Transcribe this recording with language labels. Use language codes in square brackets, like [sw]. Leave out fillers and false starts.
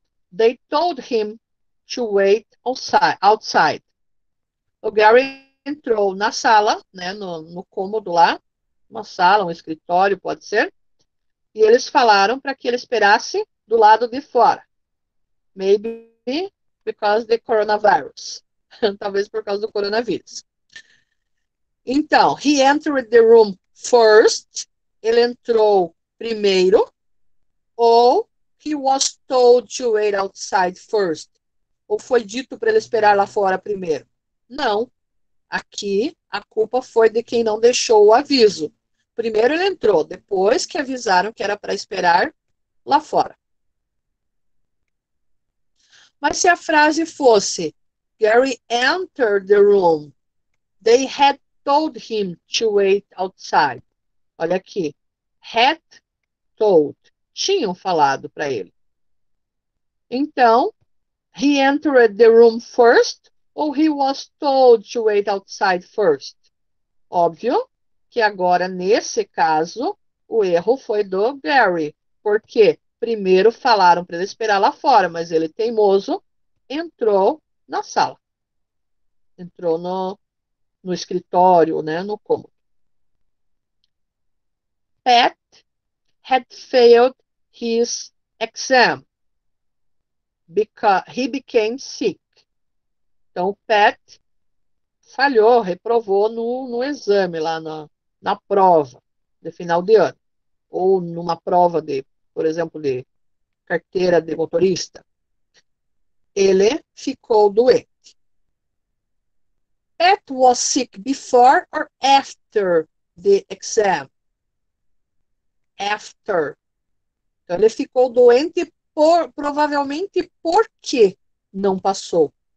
[en] They told him to wait outside. [pt] O Gary entrou na sala, né, no cômodo lá, uma sala, um escritório, pode ser, e eles falaram para que ele esperasse do lado de fora. [en] Maybe because the coronavirus. [pt] Talvez por causa do coronavírus. Então, [en] he entered the room first. [pt] Ele entrou primeiro. Ou [en] he was told to wait outside first. [pt] Ou foi dito para ele esperar lá fora primeiro. Não. Aqui, a culpa foi de quem não deixou o aviso. Primeiro ele entrou, depois que avisaram que era para esperar lá fora. Mas se a frase fosse [en] Gary entered the room, they had told him to wait outside. [pt] Olha aqui. [en] Had told. [pt] Tinham falado para ele. Então, [en] he entered the room first [pt] ou [en] he was told to wait outside first? [pt] Óbvio que agora, nesse caso, o erro foi do Gary. Porque primeiro falaram para ele esperar lá fora, mas ele, teimoso, entrou na sala. Entrou no escritório, né, no cômodo. [en] Pat had failed his exam because he became sick. [pt] Então, o Pat falhou, reprovou no exame lá na prova de final de ano. Ou numa prova por exemplo, de carteira de motorista. Ele ficou doente. [en] Pat was sick before or after the exam? After. [pt] Então, ele ficou doente provavelmente porque não passou.